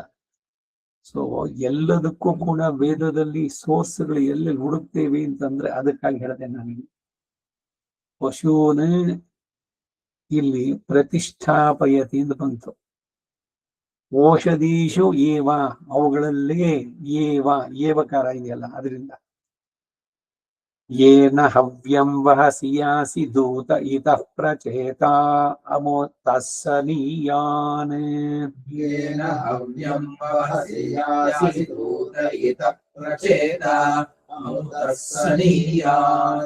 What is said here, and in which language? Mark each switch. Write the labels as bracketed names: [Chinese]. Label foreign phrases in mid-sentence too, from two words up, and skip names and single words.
[Kannada] ಸೊ ಎಲ್ಲದಕ್ಕೂ ಕೂಡ ವೇದದಲ್ಲಿ ಸೋರ್ಸ್ಗಳು ಎಲ್ಲಿ ಹುಡುಕ್ತೇವೆ ಅಂತಂದ್ರೆ ಅದಕ್ಕಾಗಿ ಹೇಳಿದೆ ನನಗೆ. ಪಶೂನ ಇಲ್ಲಿ ಪ್ರತಿಷ್ಠಾಪಯತಿ ಅಂತ ಬಂತು. [Sanskrit] ಓಷಧೀಶು ಏವ, [Kannada] ಅವುಗಳಲ್ಲೇ ಏವಕಾರ ಇದೆಯಲ್ಲ ಅದರಿಂದ. [Sanskrit] ಯೇನ ಹವ್ಯಂ ವಹಸಿಯಾಸಿ ದೂತ ಇತಃ ಪ್ರಚೇತ ಅಮೋತಸ್ಸನೀಯಾನ್. ಯೇನ ಹವ್ಯಂ ವಹಸಿಯಾಸಿ ದೂತ ಇತಃ ಪ್ರಚೇತ ಅಮೋತಸ್ಸನೀಯಾನ್.